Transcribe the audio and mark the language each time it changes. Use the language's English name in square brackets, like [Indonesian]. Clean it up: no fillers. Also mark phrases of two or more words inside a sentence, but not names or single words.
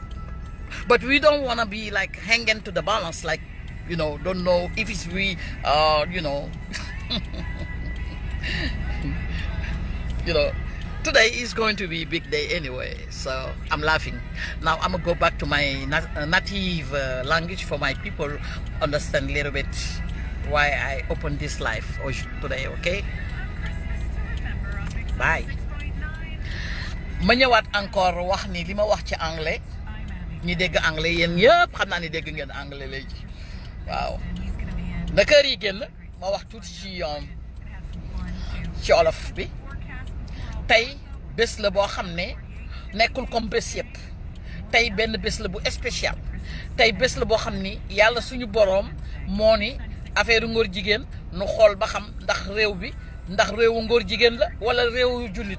[English] But we don't want to be like hanging to the balance, like, you know, don't know if it's we, you know, you know, today is going to be a big day anyway, so I'm laughing. Now I'm gonna go back to my native language for my people understand a little bit why I opened this live today, okay? Bye. [Wolof] Ma ñëwaat encore wax ni li ma wax ci anglais ñi dégg anglais yéen ñëpp xam naa ni dégg ngeen anglais léegi waaw na kër yi génn ma wax tuuti ci olof bi tey bés la boo xam ne nekkul comme bés yëpp tey benn bés la bu spécial tey bés la boo xam ni yàlla suñu boroom moo ni affaire ngóor jigéen nu xool ba xam ndax réew bi ndax réewu ngóor jigéen la wala réewu jullit